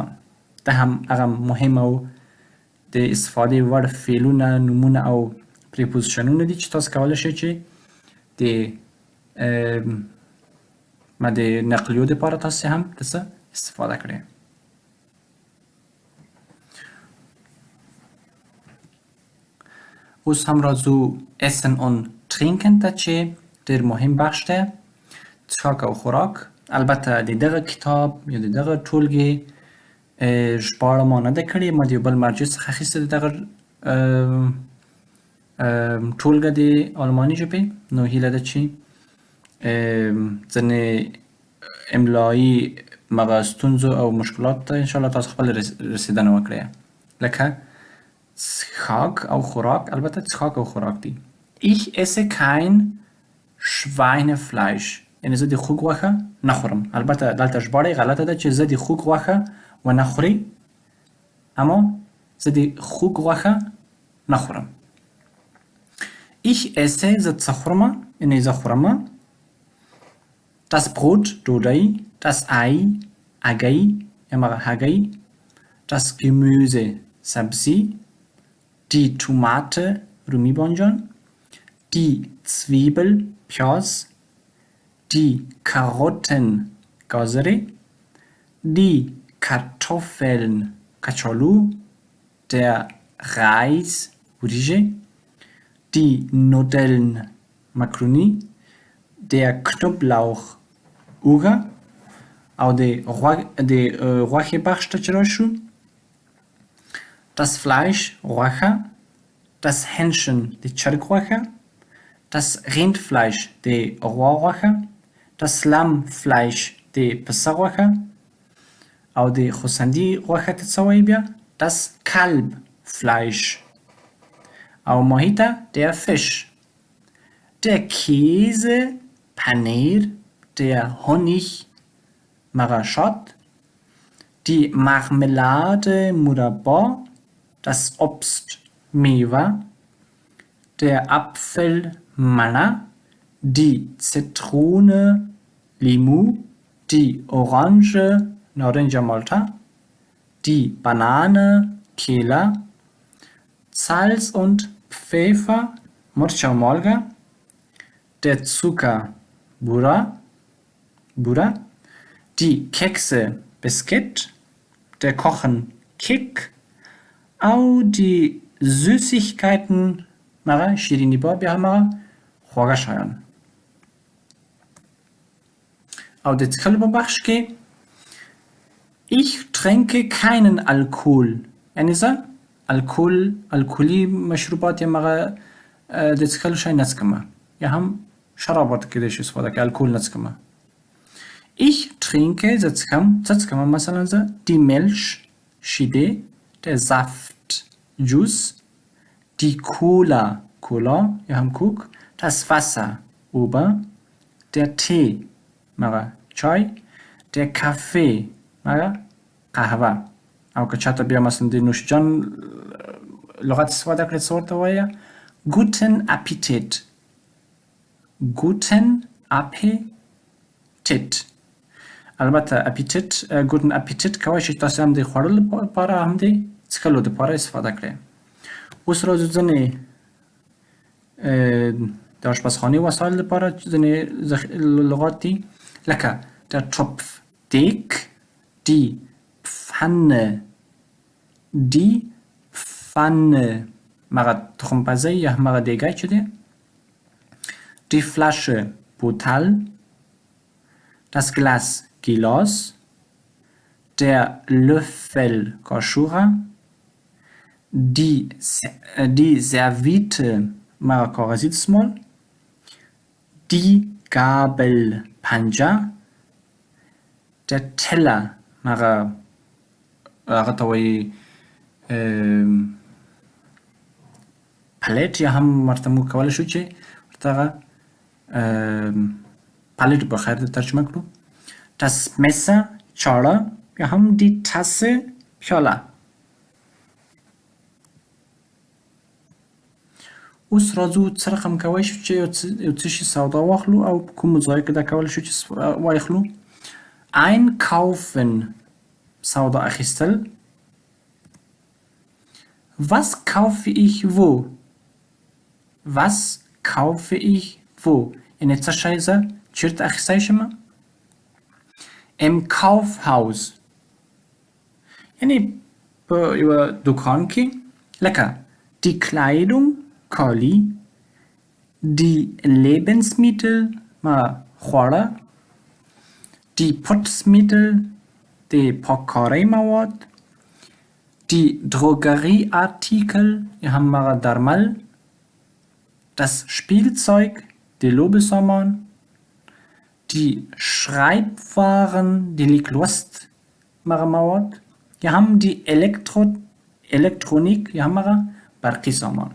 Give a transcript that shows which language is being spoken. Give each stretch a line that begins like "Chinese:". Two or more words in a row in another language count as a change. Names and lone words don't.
Pashto: دا هم هغه مهم او د استفادې وړ فعلونه، نومونه او پریپوزیشنونه دي چې تاسو کولی شئ چې د نقلیو دپاره تاسې هم دسه استفاده کړئ. اوس هم راځو
German: essen und trinken
Pashto: ته چې ډېر مهم بخش دی. څښاک او خوراک. البته د دغه کتاب یا د دغه ټولګې ژباړه ما نه ده کړې، ما د یو بل مرجع څخه اخیستې ده دغه ټولګه د الماني ژبې. نو هیله ده چې ځینې املایي مغه ستونزو او مشکلاتو ته انشاءالله تاسو خپله رسیدنه وکړئ. لکه څښاک او خوراک، البته څښاک او خوراک دي.
German: Ich esse kein Schweinefleisch،
Pashto: یعنې زه د خوګ غوښه نه خورم. البته دلته ژباړه یې غلطه ده چې زه د خوګ غوښه ونه خوري، اما زه د خوګ غوښه نه خورم.
German: Ich esse،
Pashto: زه څه خورمه، یعنې زه خورمه
German: das Brot، ډوډۍ، das Ei،
Pashto: هګۍ، همغه هګۍ،
German: das Gemüse، سبزي، die Tomate،
Pashto: رومي بانجان،
German: die Zwiebel، پیاز، die Karotten، گازرې، die Kartoffeln، کچالو، der Reis، وریژې، die Nudeln، مکروني، der Knoblauch،
Pashto: اوږه. او د غوښې بخش ته چې راشو،
German: das Fleisch، غوښه، das Hähnchen،
Pashto: د چرګ غوښه،
German: das Rindfleisch،
Pashto: د غوا غوښه،
German: das Lammfleisch،
Pashto: د پسه غوښه. او د خوسندي غوښه ته څه وایي بیا؟
German: das Kalbfleisch.
Pashto: او ماهی ته
German: der Fisch. Der Käse، پنیر، der Honig، مغشات، die Marmelade، مربا، das Obst، میوه، der Apfel، مڼه، die Zitrone، لیمو، die Orange،
Pashto: نارنج مالټه،
German: die Banane، کیله، Salz und Pfeffer،
Pashto: مرچ او مالګه،
German: der Zucker، بوره، die Kekse، بسکټ، der Kochen، کیک، او die Süßigkeiten،
Pashto: مغه شیرینی با، بیا همغه خواږه شیان. او د څښلو په بخش کې
German: ich trinke keinen Alkohol،
Pashto: یعنې زه الکولي مشروبات یا مغه د څښلو شی نه څښمه، یا هم شرابات کېدای شي استفاده کوي، الکول نه څښمه.
German: Ich trinke،
Pashto: زه څښم، څه څښمه؟ مثلا زه
German: die Milch، شیدې، der Saft، جوس، die Cola،
Pashto: یا هم کوک،
German: das Wasser، اوبه، der Tee،
Pashto: مغه چای،
German: der Kaffee،
Pashto: مغه قهوه. او که چاته بیا مثلا د نوشجان لغت استفاده کړي څه ورته وایه؟
German: guten Appetit، guten Appetit.
Pashto: البته اپیتیت،
German: guten Appetit
Pashto: کوای شي تاسو هم د خوړلو لپاره هم د څښلو لپاره استفاده کړئ. اوس راځو ځینې د آشپزخانې وسایل لپاره ځینې لغات دي، لکه
German: der Topf،
Pashto: دیگ،
German: die Pfanne،
Pashto: مغه تخم پزی یا مغه دیگه چې دی،
German: die Flasche،
Pashto: بوتل،
German: das Glas،
Pashto: گیلاس،
German: der Löffel،
Pashto: کاشوغه،
German: die Serviette،
Pashto: مغه کاغذی دستمال،
German: die Gabel، پنجه، der Teller،
Pashto: مغه هغه ته وایي پلیټ، یا هم ورته موږ کولی شو چې ورته هغه پلیټ به خیر ترجمه کړو.
German: das Messer،
Pashto: چاړه، یا هم
German: die Tasse،
Pashto: پیاله. اوس راځو څه رقم کولی شو چې یو څه شي سودا واخلو او په کومو ځایو کې دا کولی شو چې واخلو. einkaufen، سودا اخیستل.
German: was kaufe ich wo؟ was kaufe ich wo؟
Pashto: یعنې څه شی زه چیرته اخیستی شم؟
German: im Kaufhaus،
Pashto: یعنې په یوه دوکان کې، لکه
German: die Kleidung،
Pashto: کالی، die Lebensmittel، خواړه،
German: die Putzmittel، die
Pashto: پاککاری مواد،
German: die Drogerieartikel،
Pashto: یه همه درمل،
German: das Spielzeug، die
Pashto: لوبسامان،
German: die Schreibwaren، die
Pashto: لیکلوست مواد، یه هم die الکترونیک، یه همه برقی سامان.